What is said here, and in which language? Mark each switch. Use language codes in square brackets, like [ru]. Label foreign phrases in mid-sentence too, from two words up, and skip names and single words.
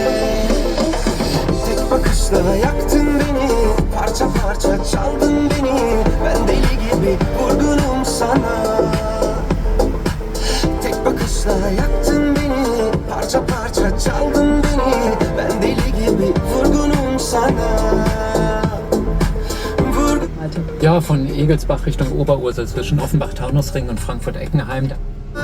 [tr] Tek bakışla yaktın beni, parça parça çaldın beni. Ben deli gibi vurgunum sana. Tek bakışla yaktın beni, parça parça çaldın beni. Ben deli gibi vurgunum sana. [de] Ja, von Egelsbach Richtung Oberursel zwischen Offenbach-Taunusring und Frankfurt-Eckenheim.